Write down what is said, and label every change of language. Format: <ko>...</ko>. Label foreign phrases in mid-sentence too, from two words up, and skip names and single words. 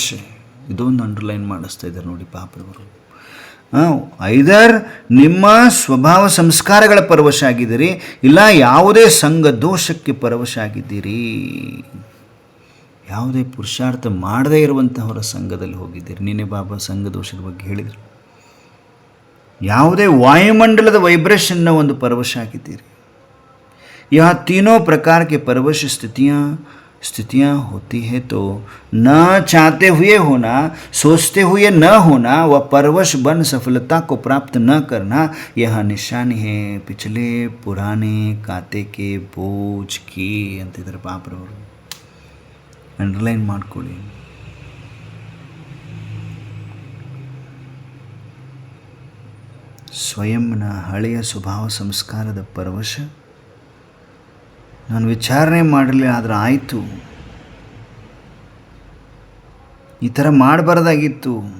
<kn>ಇದೊಂದು ಅಂಡರ್ಲೈನ್ ಮಾಡಿಸ್ತಾ ಇದ್ದಾರೆ ನೋಡಿ ಪಾಪರವರು. ಐದರ್ ನಿಮ್ಮ ಸ್ವಭಾವ ಸಂಸ್ಕಾರಗಳ ಪರವಶ ಆಗಿದ್ದೀರಿ, ಇಲ್ಲ ಯಾವುದೇ ಸಂಘ ದೋಷಕ್ಕೆ ಪರವಶ ಆಗಿದ್ದೀರಿ, ಯಾವುದೇ ಪುರುಷಾರ್ಥ ಮಾಡದೇ ಇರುವಂತಹವರ ಸಂಘದಲ್ಲಿ ಹೋಗಿದ್ದೀರಿ. ನೀನೇ ಬಾಬಾ ಸಂಘ ದೋಷದ ಬಗ್ಗೆ ಹೇಳಿದರು. ಯಾವುದೇ ವಾಯುಮಂಡಲದ ವೈಬ್ರೇಷನ್ನ ಒಂದು ಪರವಶ ಆಗಿದ್ದೀರಿ.</kn> <hi>यह तीनों</hi> <kn>ಪ್ರಕಾರಕ್ಕೆ ಪರವಶ</kn> <hi>स्थितियाँ होती है तो न चाहते हुए होना, सोचते हुए न होना, व परवश बन सफलता को प्राप्त न करना, यह निशानी है पिछले पुराने खाते के बोझ की</hi> <kn>ಅಂತಿದ್ದಾರೆ ಪಾಪರವರು. ಅಂಡರ್ಲೈನ್ ಮಾಡ್ಕೊಳ್ಳಿ. ಸ್ವಯಂನ ಹಳೆಯ ಸ್ವಭಾವ ಸಂಸ್ಕಾರದ ಪರವಶ. ನಾನು ವಿಚಾರಣೆ ಮಾಡಲಿ ಆದರೆ ಆಯಿತು, ಈ ಥರ ಮಾಡಬಾರ್ದಾಗಿತ್ತು.</kn>